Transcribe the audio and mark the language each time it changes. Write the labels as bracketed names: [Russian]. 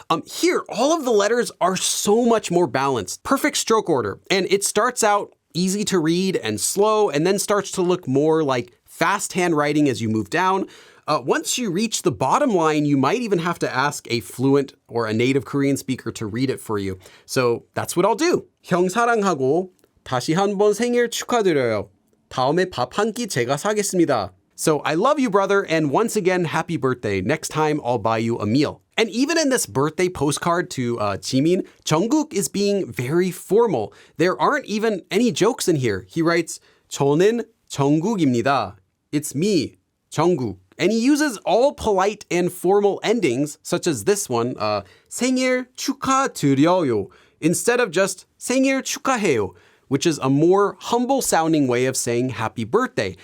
[English] Here, all of the letters are so much more balanced. Perfect stroke order. And it starts out easy to read and slow, and then starts to look more like fast handwriting as you move down. Once you reach the bottom line, you might even have to ask a fluent or a native Korean speaker to read it for you. So that's what I'll do. [Korean] 형 사랑하고 다시 한번 생일 축하드려요. 다음에 밥 한 끼 제가 사겠습니다. [English] So I love you, brother, and once again, happy birthday. Next time, I'll buy you a meal. And even in this birthday postcard to Jimin, Jungkook is being very formal. There aren't even any jokes in here. He writes, [Korean] 저는 정국입니다. [English] It's me, Jungkook. And he uses all polite and formal endings, such as this one, [Korean] 생일 축하드려요, [English] instead of just [Korean] 생일 축하해요, [English] which is a more humble sounding way of saying happy birthday.